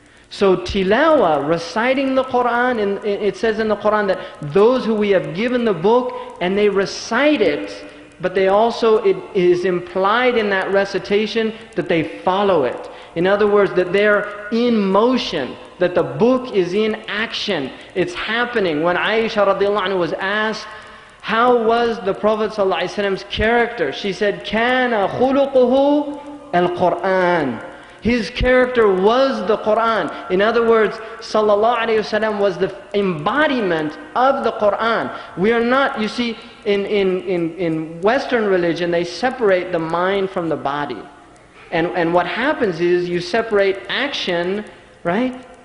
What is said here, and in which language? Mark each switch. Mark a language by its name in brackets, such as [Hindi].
[English] So tilawa, reciting the Quran, and it says in the Quran that those who we have given the book and they recite it, but they also, it is implied in that recitation that they follow it. In other words, that they're in motion, that the book is in action. It's happening. When Aisha radiallahu anha was asked, how was the Prophet ﷺ's character? She said, [Arabic] كَانَ خُلُقُهُ الْقُرْآنِ. [English] His character was the Quran. In other words, sallallahu alayhi wasallam was the embodiment of the Quran. We are not, you see, in Western religion, they separate the mind from the body. And what happens is you separate action, right?